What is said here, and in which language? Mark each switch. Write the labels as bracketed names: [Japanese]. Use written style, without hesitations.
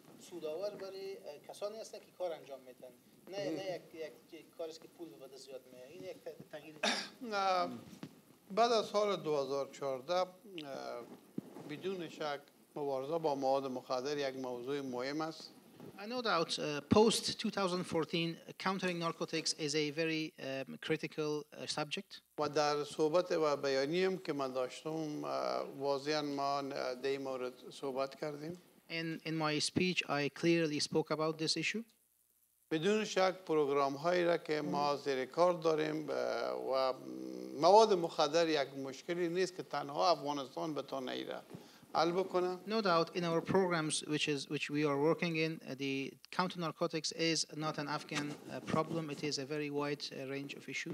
[Persian] سودآور برای کسانی هستند که کار انجام میدن، نه یک کاری است که پول بده زیاد میاد. این یک تغییر. بعد از سال 2014 بدون شک مبارزه با مواد مخدر یک موضوع مهم است. [English] No doubt, post 2014, countering narcotics is a very critical subject. [Persian] و در صحبت و بیانیم که من داشتم واضحاً ما در این مورد صحبت کردیم. [English] In my speech, I clearly spoke about this issue. [Persian] بدون شک پروگرام هایی را که ما زیر کار داریم و مواد مخدر یک مشکلی نیست که تنها افغانستان بتونه ایره حل بکنه. [English] No doubt, in our programs, which we are working in, the counter-narcotics is not an Afghan problem. It is a very wide range of issues.